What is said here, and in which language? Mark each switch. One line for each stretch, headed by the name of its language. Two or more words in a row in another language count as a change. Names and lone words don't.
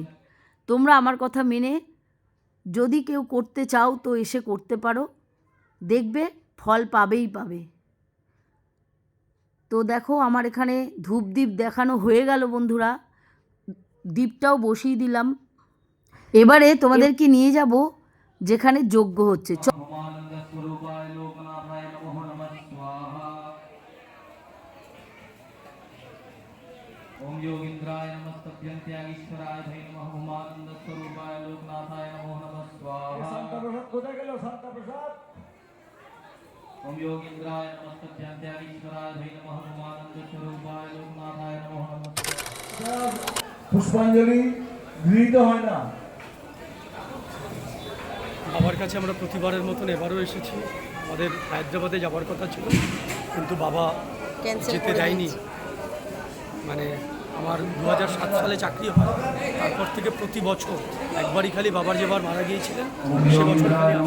Bangla: তোমরা আমার কথা মেনে যদি কেউ করতে চাও তো এসে করতে পারো, দেখবে ফল পাবেই পাবে। তো দেখো আমার এখানে ধূপ দ্বীপ দেখানো হয়ে গেল বন্ধুরা, দ্বীপটাও বসিয়ে দিলাম। এবারে তোমাদেরকে নিয়ে যাব যেখানে যজ্ঞ হচ্ছে।
Sanskrit: ओम योगींद्राय नमस्तभ्यं त्यागीश्वराय धै नमः उमानंद स्वरूपाय लोकनाथाय नमो नमः स्वाहा
Bangla: শান্ত প্রসাদ খোদা গেলো শান্ত প্রসাদ
Sanskrit: ओम योगींद्राय नमस्तभ्यं त्यागीश्वराय धै नमः उमानंद स्वरूपाय लोकनाथाय नमो नमः।
Bangla: পুষ্পাঞ্জলি গৃহীত হয় না। বাবার কাছে আমরা প্রতিবারের মতন এবারও এসেছি। আমাদের হায়দ্রাবাদে যাওয়ার কথা ছিল, কিন্তু বাবা যেতে দেয়নি। মানে আমার 2007 সালে চাকরি হয়, তারপর থেকে প্রতি বছর একবারই খালি বাবার যেবার মারা গিয়েছিলেন সে বছর খালি আসে।